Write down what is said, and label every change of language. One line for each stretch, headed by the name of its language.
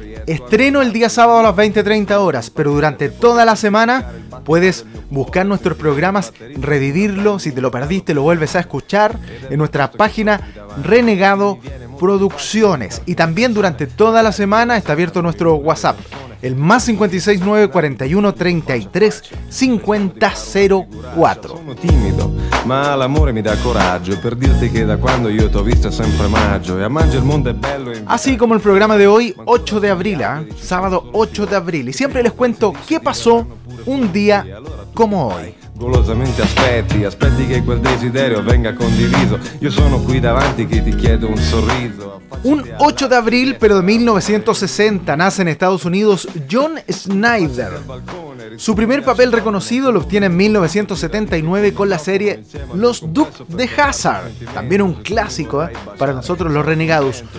Spanish: Estreno el día sábado a las 20:30 horas, pero durante toda la semana puedes buscar nuestros programas, revivirlo, si te lo perdiste lo vuelves a escuchar en nuestra página Renegado Producciones. Y también durante toda la semana está abierto nuestro WhatsApp, el más 56 9 41 33 50 04.
Italian: Sono tímido, ma l'amore mi dà coraggio per dirti che da quando io t'ho vista sempre maggio e a maggio il mondo è bello.
Spanish: Así como el programa de hoy, 8 de abril, ¿eh? Sábado 8 de abril, y siempre les cuento qué pasó un día como hoy.
Italian: Golosamente aspetti che quel desiderio venga condiviso. Io sono qui davanti che ti chiedo un sorriso.
Spanish: Un 8 de abril, pero de 1960, nace en Estados Unidos John Schneider. Su primer papel reconocido lo obtiene en 1979 con la serie Los Dukes de Hazzard, también un clásico, ¿eh?, para nosotros los Renegados.